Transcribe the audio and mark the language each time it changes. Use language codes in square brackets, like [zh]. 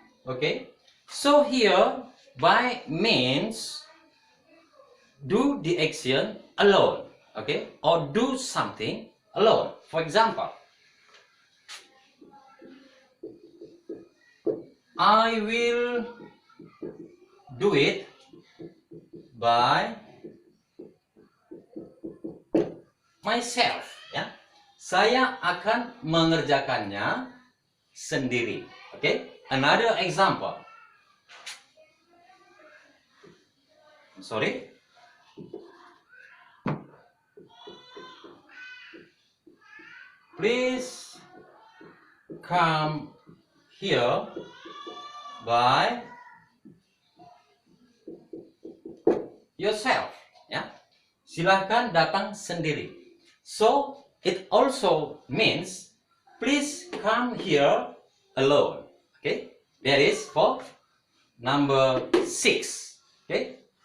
[en] Okay, so here by means do the action alone, okay, or do something alone. For example, I will do it by myself. [id] Ya, saya akan mengerjakannya sendiri. [en] Okay, another example. Sorry. Please come here by yourself. [id] Ya, silahkan datang sendiri. [en] So it also means please come here alone. Okay, that is for number 6. Okay.